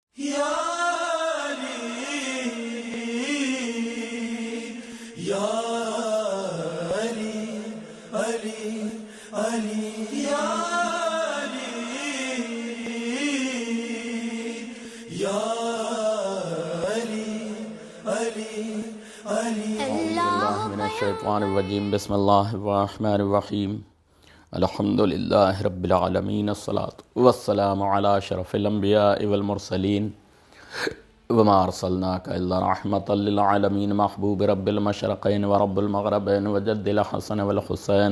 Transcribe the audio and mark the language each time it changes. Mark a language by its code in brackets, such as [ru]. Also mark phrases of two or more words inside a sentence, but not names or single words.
[ar] يا علي يا علي علي علي يا علي يا علي علي علي. من الشيطان الرجيم. بسم الله الرحمن الرحيم الحمد لله رب العالمين. الصلاة والسلام على أشرف الأنبياء والمرسلين. وما أرسلناك إلا رحمة للعالمين. محبوب رب المشرقين ورب المغربين وجد الحسن والحسين.